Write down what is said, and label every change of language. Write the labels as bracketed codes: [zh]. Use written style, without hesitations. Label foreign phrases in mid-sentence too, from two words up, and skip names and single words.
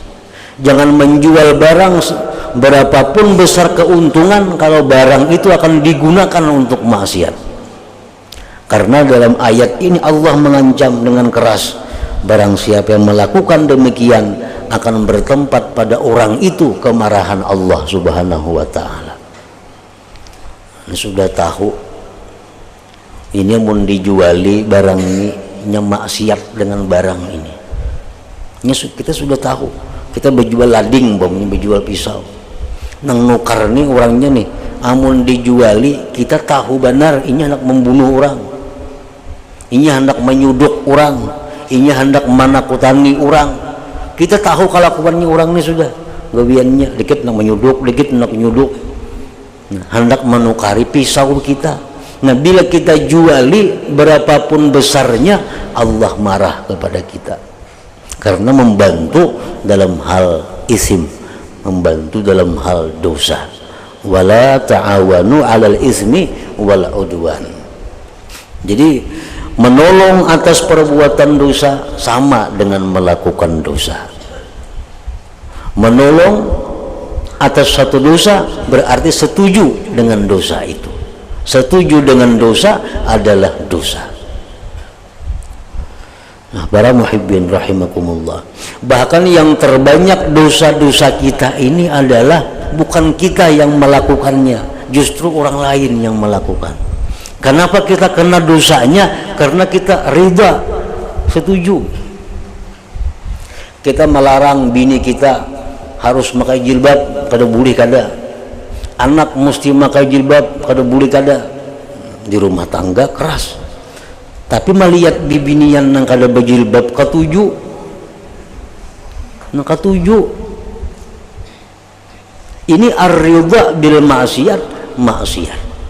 [id] Jangan menjual barang berapapun besar keuntungan kalau barang itu akan digunakan untuk maksiat. Karena dalam ayat ini Allah mengancam dengan keras, barang siapa yang melakukan demikian akan bertempat pada orang itu kemarahan Allah [ar] سبحانه وتعالى. [id] Sudah tahu ini mau dijuali barang ini, maksiat dengan barang ini. Kita sudah tahu. [bjn] Kita berjual lading, berjual pisau. Nang nukar nih orangnya nih, amun dijuali kita tahu benar ini hendak membunuh orang, ini hendak menyuduk orang, ini hendak menakutani orang. Kita tahu kelakuannya orang ini sudah, gawiannya dikit nak menyuduk, dikit nak menyuduk, hendak menukari pisau kita. [id] Nah, bila kita juali berapapun besarnya, Allah marah kepada kita. Karena membantu dalam hal isim, membantu dalam hal dosa. [ar] ولا تعاونوا على الإثم والعدوان. [id] Jadi menolong atas perbuatan dosa sama dengan melakukan dosa. Menolong atas satu dosa berarti setuju dengan dosa itu. Setuju dengan dosa adalah dosa. Nah, para [ar] محبين رحمكم الله, [id] bahkan yang terbanyak dosa-dosa kita ini adalah bukan kita yang melakukannya, justru orang lain yang melakukan. Kenapa kita kena dosanya? Karena kita ridha, setuju. Kita melarang bini kita harus pakai jilbab, [bjn] kada boleh kada. [id] Anak mesti pakai jilbab, [bjn] kada boleh kada. [id] Di rumah tangga keras. [bjn] Tapi melihat bibinian nang kada berjilbab ketujuh, nang ketujuh. [id] Ini [ar] الرضا بالمعصية.